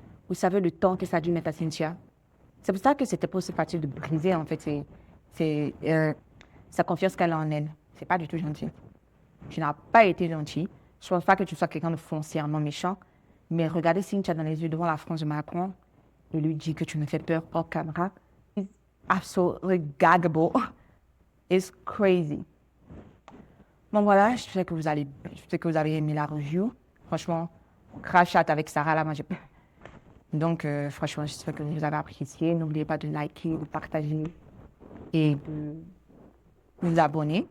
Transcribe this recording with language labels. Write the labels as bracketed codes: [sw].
[fr] Vous savez le temps que ça a dû mettre à Cynthia. C'est pour ça que c'était pas aussi facile de briser, en fait, sa confiance qu'elle a en elle. C'est pas du tout gentil. Tu n'as pas été gentil. Je pense pas que tu sois quelqu'un de foncièrement méchant, mais regardez Cynthia dans les yeux devant la France de Macron et lui dire que tu me fais peur hors caméra. [en] It's absolutely gaggable. It's crazy. [fr] Bon voilà, je sais que vous avez aimé la review. Franchement, crash chat avec Sarah là, moi j'ai. Donc franchement, j'espère que vous avez apprécié. N'oubliez pas de liker, de partager et de vous abonner.